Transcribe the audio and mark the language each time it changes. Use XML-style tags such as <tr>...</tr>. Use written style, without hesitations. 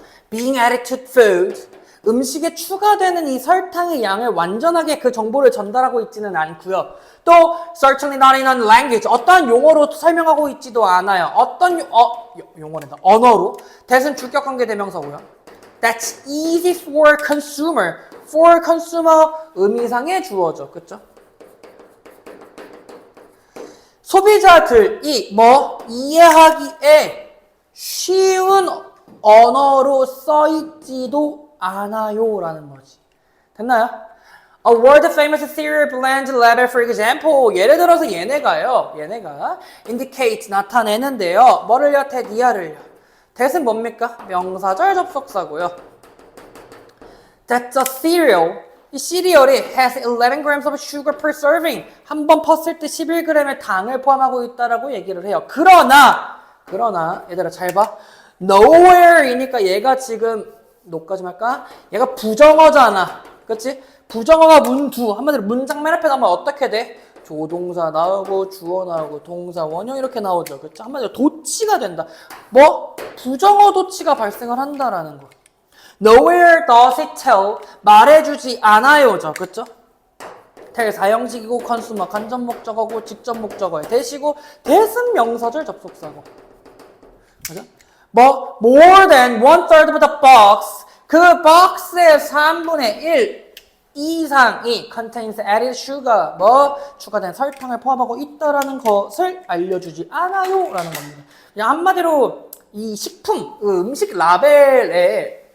<en>Being added to food,</en> <ko>음식에 추가되는 이 설탕의 양을 완전하게 그 정보를 전달하고 있지는 않고요. 또</ko> <en>certainly not in a language,</en> <ko>어떠한 용어로 설명하고 있지도 않아요. 어떤 용어랜다. 언어로. that은 주격 관계대명사고요.</ko> <en>That's easy for consumer.</en> <ko>for consumer 의미상의 주어죠. 그쵸? 소비자들이 이해하기에 쉬운 언어로 써있지도 않아요 라는 거지. 됐나요?</ko> <en>A world famous cereal blend label for example,</en> <ko>예를 들어서 얘네가</ko> <en>indicate,</en> <ko>나타내는데요. 뭐를요? that, 이하를요. that은 뭡니까? 명사절 접속사고요.</ko> <en>That's a cereal,</en> <ko>이 시리얼이</ko> <en>has 11 grams of sugar per serving,</en> <ko>한 번 펐을 때 11g의 당을 포함하고 있다라고 얘기를 해요. 그러나 얘들아 잘 봐. nowhere이니까 얘가 지금 no까지 할까? 얘가 부정어잖아. 그렇지? 부정어가 문두, 한마디로 문장 맨 앞에 나오면 어떻게 돼? 조동사 나오고 주어 나오고 동사 원형 이렇게 나오죠. 그렇죠? 한마디로 도치가 된다. 부정어 도치가 발생을 한다라는 거.</ko> <en>Nowhere does it tell,</en> <ko>말해주지 않아요죠. 그렇죠? tell 사형식이고 consumer 간접 목적어고 직접 목적어에 대시고 대승 명사절 접속사고. 그죠?</ko> <en>more than 1/3 of the box,</en> <ko>그 박스의 3분의 1 이상이</ko> <en>contains added sugar,</en> <ko>추가된 설탕을 포함하고 있다라는 것을 알려주지 않아요 라는 겁니다. 그냥 한마디로 이 식품, 음식 라벨에</ko>